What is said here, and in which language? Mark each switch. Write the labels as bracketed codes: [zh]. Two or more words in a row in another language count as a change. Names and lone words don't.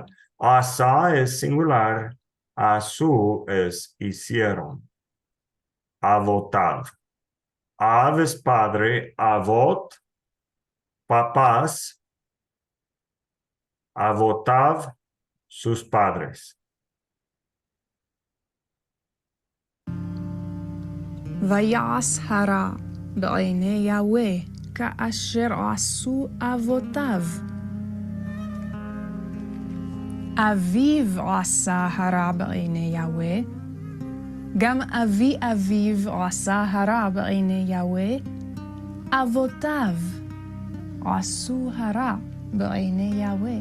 [es] Asa es singular, asu es hicieron. Avotav. Av es padre, avot, papás, avotav, sus padres. [he] ויעש הרע בעיני יהוה, כאשר עשו אבותיו. אביו עשה הרע בעיני יהוה, גם אבי אביו עשה הרע בעיני יהוה, אבותיו עשו הרע בעיני יהוה.